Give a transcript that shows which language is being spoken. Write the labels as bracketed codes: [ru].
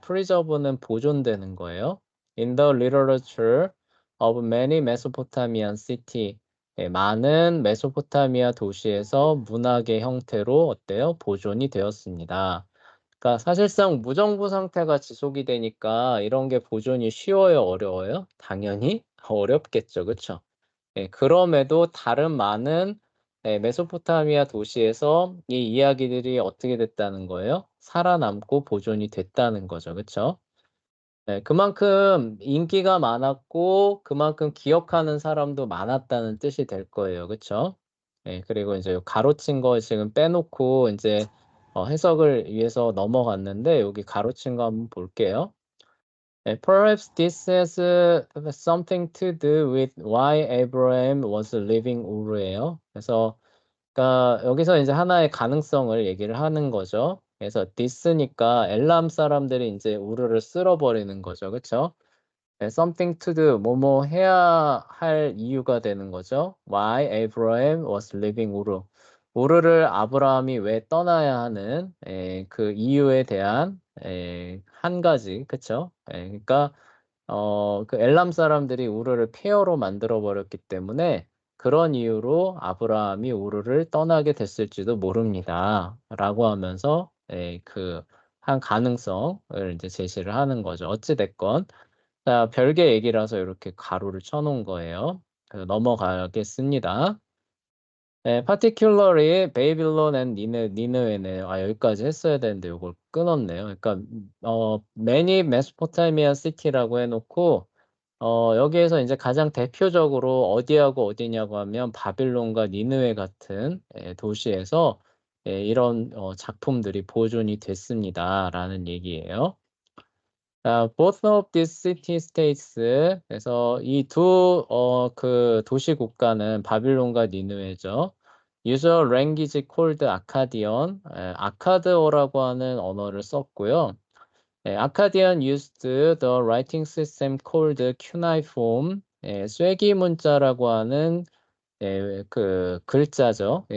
[ko] preserve는 보존되는 거예요. [en] In the literature of many Mesopotamian city. [ko] 많은 메소포타미아 도시에서 문학의 형태로 어때요? 보존이 되었습니다. 그러니까 사실상 무정부 상태가 지속이 되니까 이런 게 보존이 쉬워요, 어려워요? 당연히 어렵겠죠, 그쵸? 그럼에도 다른 많은 메소포타미아 도시에서 이 이야기들이 어떻게 됐다는 거예요? 살아남고 보존이 됐다는 거죠. 그쵸? 그만큼 인기가 많았고 그만큼 기억하는 사람도 많았다는 뜻이 될 거예요. 그쵸? 그리고 이제 가로친 거 지금 빼놓고 이제 해석을 위해서 넘어갔는데 여기 가로친 거 한번 볼게요. [en] Perhaps this has something to do with why Abraham was leaving Ur예요. [ko] 그래서 그러니까 여기서 이제 하나의 가능성을 얘기를 하는 거죠. 그래서 this니까 엘람 사람들이 이제 우르를 쓸어버리는 거죠. 그렇죠? [en] something to do [ko] 뭐뭐 해야 할 이유가 되는 거죠. [en] Why Abraham was leaving 우르. [ko] 우르를 아브라함이 왜 떠나야 하는 그 이유에 대한 한 가지, 그쵸? 그러니까 그 엘람 사람들이 우르를 폐허로 만들어 버렸기 때문에 그런 이유로 아브라함이 우르를 떠나게 됐을지도 모릅니다.라고 하면서 한 가능성을 이제 제시를 하는 거죠. 어찌 됐건 자, 별개 얘기라서 이렇게 가로를 쳐놓은 거예요. 그래서 넘어가겠습니다. particularly 베이빌론 앤 니느웨네요. 여기까지 했어야 되는데 이걸 끊었네요. 그러니까 [en] many Mesopotamia city [ko] 라고 해놓고 여기에서 이제 가장 대표적으로 어디하고 어디냐고 하면 바빌론과 니느웨 같은 도시에서 이런 작품들이 보존이 됐습니다라는 얘기예요. [en] Both of these city-states, [ko] 그래서 이 두 도시 국가는 바빌론과 니느웨죠. [en] use a language called Akkadian, [ko] 아카드어라고 하는 언어를 썼고요. [en] Akkadian used the writing system called cuneiform, [ko] 쐐기 문자라고 하는 그 글자죠.